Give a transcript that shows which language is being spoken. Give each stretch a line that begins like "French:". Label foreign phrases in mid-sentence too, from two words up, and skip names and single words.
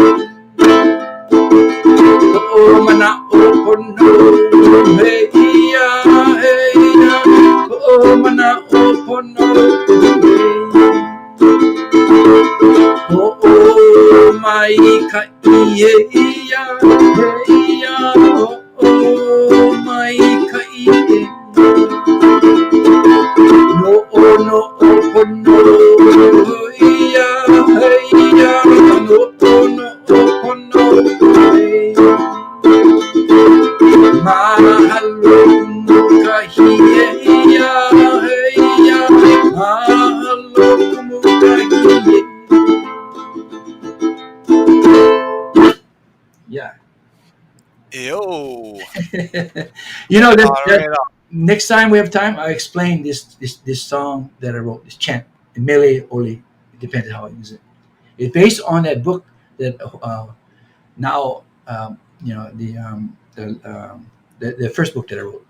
Hawaiian: Oh mana, oh pono, hey ya, oh mana, oh pono, hey. Oh oh my kai, ya, oh my kai.
English: No oh no oh no, yeah, no oh no oh no.
Hawaiian: Mahalo kumukahi, mahalo kumukahi.
English: Yeah. Yo. That next time we have time, I'll explain this song that I wrote, this chant, Mele Oli. It depends on how I use it. It's based on that book that now the first book that I wrote.